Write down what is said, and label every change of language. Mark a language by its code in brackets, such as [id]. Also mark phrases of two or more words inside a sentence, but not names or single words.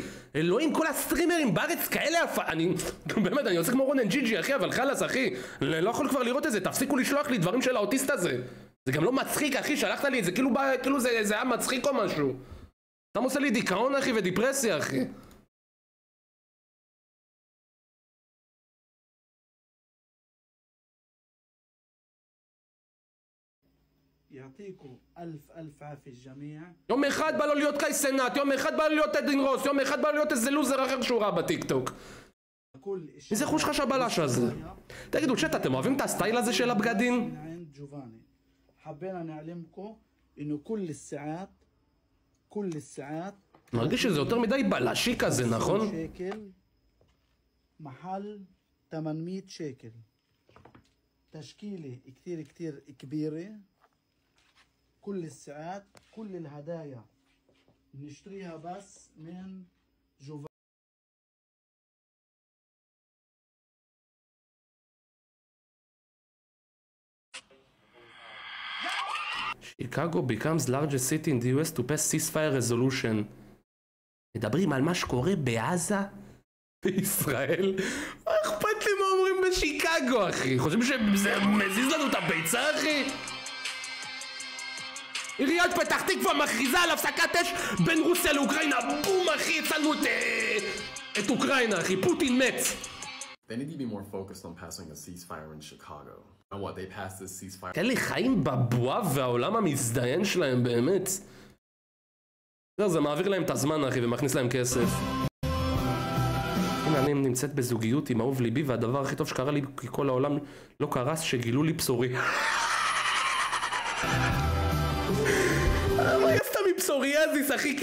[he] אלוהים, כל הסטרימרים בארץ כאלה אני באמת, אני עושה כמו רונן ג'יג'י, אחי, אבל חלאס, אחי. לא יכול כבר לראות את זה, תפסיקו לשלוח לי דברים של האוטיסט הזה. זה גם לא מצחיק, אחי, שלחת לי את זה, כאילו זה היה מצחיק או משהו. אתה עושה לי דיכאון, אחי, ודיפרסיה, אחי. [ar] يعطيكم ألف عافية الجميع. [he] יום אחד בא לו להיות קאי סנאט, יום אחד בא לו להיות אדין רוס, יום אחד בא לו להיות איזה לוזר אחר שהוא ראה בטיקטוק. איזה חוש חש הבלש הזה. תגידו, צ'אט, אתם אוהבים את הסטייל הזה של הבגדים? [ar] حبينا نعلمكم إنه كل الساعات [he] מרגיש שזה יותר מדי בלשי כזה, נכון? [ar] محل 800 شيكل. تشكيلة كتير كبيرة. كل الساعات كل الهدايا نشتريها بس من جوفاني. [en] Chicago becomes largest city in the US to pass ceasefire resolution. [he] מדברים על מה שקורה בעזה? בישראל? מה אכפת לי מה אומרים בשיקגו, אחי? חושבים שזה מזיז לנו את הביצה, אחי? עיריית פתח תקווה מכריזה על הפסקת אש בין רוסיה לאוקראינה. בום, אחי, הצלנו את אוקראינה, אחי. פוטין מת. [en] They need to be more focused on passing a ceasefire in Chicago. And what they passed this ceasefire. [he] כאלה חיים בבועה והעולם המזדיין שלהם באמת. זה מעביר להם את הזמן, אחי, ומכניס להם כסף. הנה, אני נמצאת בזוגיות עם אהוב ליבי, והדבר הכי טוב שקרה לי כי כל העולם לא קרס, שגילו לי פסורי. מה יפתה מפסוריאזיס, אחי?